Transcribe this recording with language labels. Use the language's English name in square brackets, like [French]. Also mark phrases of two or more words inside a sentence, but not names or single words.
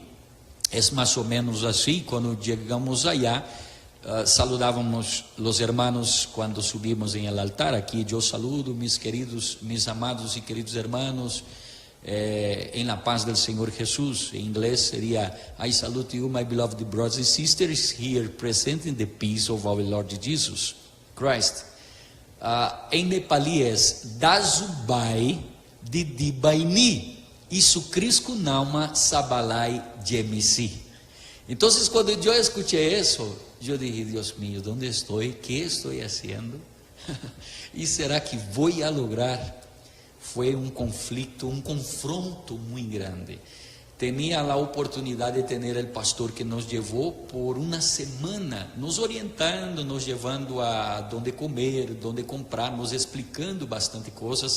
[Spanish] Es más o menos así. Cuando llegamos allá, saludábamos los hermanos cuando subimos en el altar. Aquí yo saludo mis amados y queridos hermanos, en la paz del Señor Jesús. En inglés sería: [English] I salute you, my beloved brothers and sisters, here present in the peace of our Lord Jesus Christ. [Spanish] En nepalí es [Nepali] दाजुभाइ दिदीबहिनी येशू ख्रीष्टको नाउँमा सबैलाई जयमसीह. [Spanish] Entonces cuando yo escuché eso, yo dije: Dios mío, ¿dónde estoy? ¿Qué estoy haciendo? ¿Y será que voy a lograr? Fue un conflicto, un confronto muy grande. Tenía la oportunidad de tener el pastor que nos llevó por una semana, nos orientando, nos llevando a dónde comer, dónde comprar, nos explicando bastante cosas.